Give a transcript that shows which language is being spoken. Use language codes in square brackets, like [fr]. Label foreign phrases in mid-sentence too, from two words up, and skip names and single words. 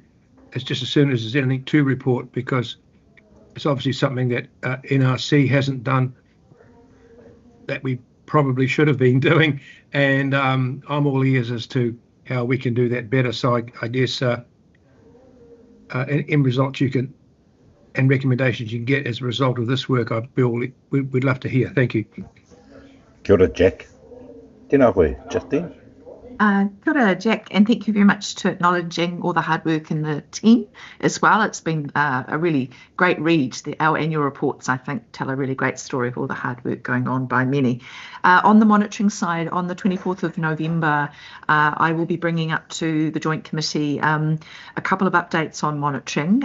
[en] It's just as soon as there's anything to report, because it's obviously something that NRC hasn't done that we probably should have been doing, and I'm all ears as to how we can do that better. So I guess in results you can, and recommendations you can get as a result of this work, we'd love to hear. Thank you. [mi] Kia ora, Jack. Tēnā koe, Justine. Kia ora, [en] Jack, and thank you very much to acknowledging all the hard work in the team as well. It's been a really great read. Our annual reports, I think, tell a really great story of all the hard work going on by many. On the monitoring side, on the 24th of November, I will be bringing up to the Joint Committee a couple of updates on monitoring.